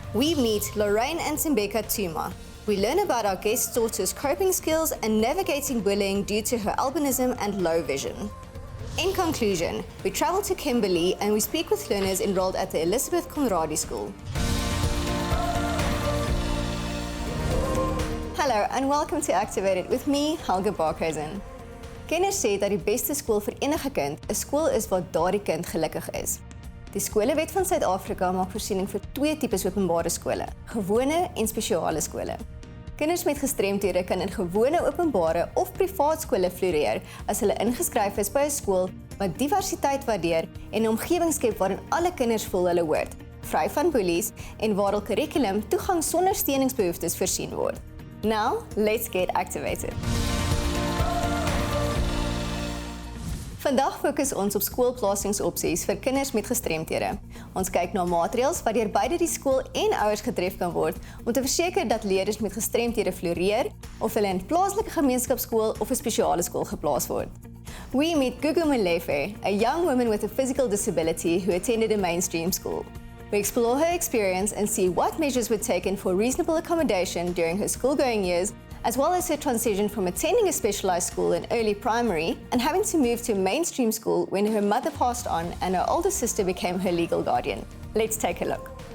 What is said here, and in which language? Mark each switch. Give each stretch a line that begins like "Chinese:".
English: We meet Lorraine and Thembeka Tshuma. We learn about our guest daughter's coping skills and navigating bullying due to her albinism and low vision. In conclusion, we travel to Kimberley and we speak with learners enrolled at the Elizabeth Conradie School. Hello and welcome to Activated with me, Helga Barkhuizen.
Afrikaans: Kenners sê dat die beste skool vir enige kind 'n skool is waar daardie kind gelukkig is. Die Skolewet van Suid-Afrika maak voorsiening vir twee tipes openbare skole: gewone en spesiale skole. Kinders met gestremthede kan in gewone openbare of privaat skole floreer as hulle ingeskryf is by 'n skool wat diversiteit waardeer en 'n omgewing skep waarin alle kinders voel hulle hoort, vry van bullies en waar hul kurrikulum toegang sonder steuningsbehoeftes voorsien word.
English: Now, let's get activated.
Afrikaans: Vandag fokus ons op skoolplasingsopsies vir kinders met gestremthede. Ons kyk na maatreëls wat deur beide die skool en ouers getref kan word om te verseker dat leerders met gestremthede floreer of hulle in plaaslike gemeenskapskool of 'n spesiale skool geplaas word.
English: We meet Gugu Molefe, a young woman with a physical disability who attended a mainstream school. We explore her experience and see what measures were taken for reasonable accommodation during her school-going years, as well as her transition from attending a specialized school in early primary and having to move to a mainstream school when her mother passed on and her older sister became her legal guardian. Let's take a look.